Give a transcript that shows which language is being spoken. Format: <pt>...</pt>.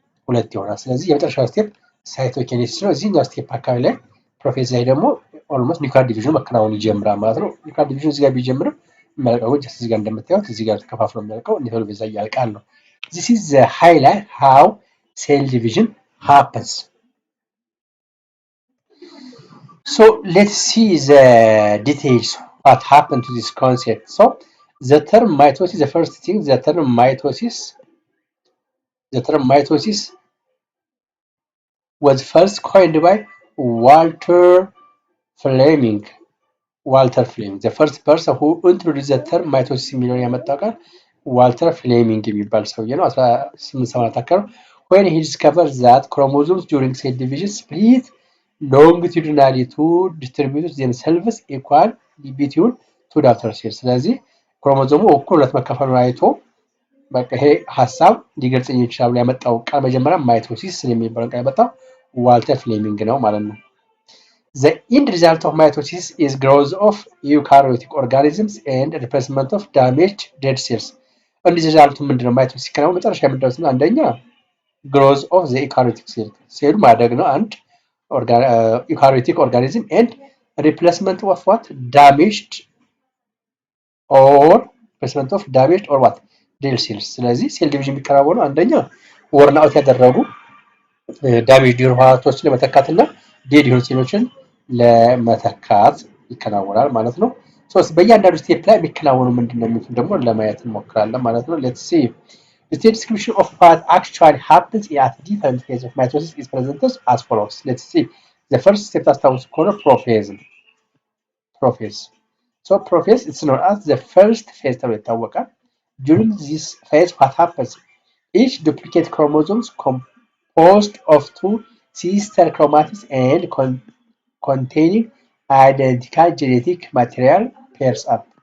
<am>ሁለት ይሆናል። ስለዚህ የመጨረሻው ስቴፕ ሳይቶኪኔሲስ ነው። እዚህኛው ስቴፕ አካባቢ ላይ ፕሮፌዝ ላይ ደግሞ ኦልሞስት ኒውክሊየር ዲቪዥን መከናወን ይጀምራል ማለት ነው። ኒውክሊየር ዲቪዥን እዚህ ጋር ቢጀምርም የሚያልቀው ጀስት እዚህ ጋር እንደምታዩት እዚህ ጋር ተከፋፍሎ የሚያልቀው ቴሎፌዝ ላይ ያልቃል ነው።</am> <en>This is the highlight how cell division happens. So let's see the details what happened to this concept. So the term mitosis, the first thing, the term mitosis was first coined by Walter Fleming. The first person who introduced the term mitosis</en> <am>የሚለውን ያመጣው ቃል ዋልተር ፍሌሚንግ የሚባል ሰውዬ ነው።</am> <en>1870 አካባቢ when he discovered that chromosomes during cell division split longitudinally to distribute themselves equally between two daughter cells.</en> <am>ስለዚህ ክሮሞዞሙ እኩል ሁለት መከፈሉን አይቶ በቃ ይሄ ሐሳብ ሊገልጽኝ ይችላል ያመጣው ቃል መጀመሪያ ማይቶሲስ የሚባለው ቃል ያመጣው ዋልተር ፍሌሚንግ ነው ማለት ነው።</am> <en>The end result of mitosis is growth of eukaryotic organisms and replacement of damaged dead cells. And this result</en> <am>ምንድነው? ማይቶሲስ ሲከናወን መጨረሻ የምንደርሰው አንደኛ</am> <en>growth of the eukaryotic cell</en> <am>ሴሉ ማደግ ነው አንድ</am> <en>eukaryotic organism and replacement of what? damaged or what? dead cells.</en> <am>ስለዚህ ሴል ዲቪዥን የሚከናወነው አንደኛ ወርን አውት ያደረጉ ዳሜጅ የሆኑ ህዋሶችን ለመተካትና ዴድ የሆኑ ሴሎችን ለመተካት ይከናወናል ማለት ነው። ሶስት በእያንዳንዱ ስቴፕ ላይ የሚከናወኑ ምንድነው የሚሉትን ደግሞ ለማየት እንሞክራለን ማለት ነው።</am> <en>let's see the description of what actually happens at different phases of mitosis is presented as follows. Let's see the first step</en> <am>ታስታውሱ ከሆነ</am> <en>prophase. So prophase is known as the first phase</en> <am>ተብሎ ይታወቃል።</am> <en>during this phase what happens? Each duplicate chromosomes composed of two sister chromatids and containing identical genetic material pairs up.</en>